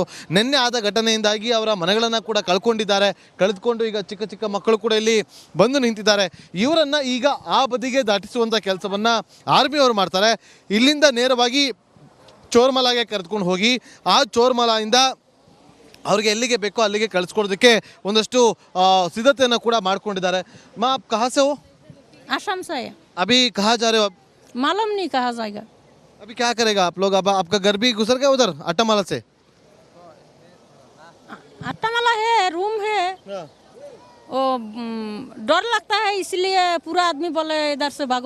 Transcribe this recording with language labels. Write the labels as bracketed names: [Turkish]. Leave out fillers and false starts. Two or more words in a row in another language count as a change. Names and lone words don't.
[Kannada] ನಿನ್ನೆ ಆದ ಘಟನೆಯಿಂದಾಗಿ ಅವರ ಮನೆಗಳನ್ನು ಕೂಡ ಕಳೆದುಕೊಂಡು ಈಗ ಚಿಕ್ಕ ಮಕ್ಕಳು ಕೂಡ ಇಲ್ಲಿ ಬಂದು ನಿಂತಿದ್ದಾರೆ. ಇವರನ್ನು ಈಗ ಆ ಬದಿಗೆ ದಾಟಿಸುವಂಥ ಕೆಲಸವನ್ನು ಆರ್ಮಿಯವರು ಮಾಡ್ತಾರೆ. ಇಲ್ಲಿಂದ ನೇರವಾಗಿ ಚೋರ್ಮಲಾಗೆ ಕರೆದುಕೊಂಡು ಹೋಗಿ ಆ ಚೋರ್ಮಲಾಯಿಂದ ಅವ್ರಿಗೆ ಎಲ್ಲಿಗೆ ಬೇಕೋ ಅಲ್ಲಿಗೆ ಕಳಿಸ್ಕೊಡೋದಕ್ಕೆ ಒಂದಷ್ಟು ಸಿದ್ಧತೆಯನ್ನು ಕೂಡ ಮಾಡ್ಕೊಂಡಿದ್ದಾರೆ. [Hindi] ಮಾ आप कहाँ से हो? असम से है। अभी कहाँ जा रहे हो आप? मालूम नहीं कहाँ जाएगा। अभी क्या करेगा आप लोग? अब आपका घर भी गुजर गया उधर अट्टामाला से? अट्टामाला है, रूम है। वो डर लगता है इसलिए पूरा आदमी बोले इधर से भागो।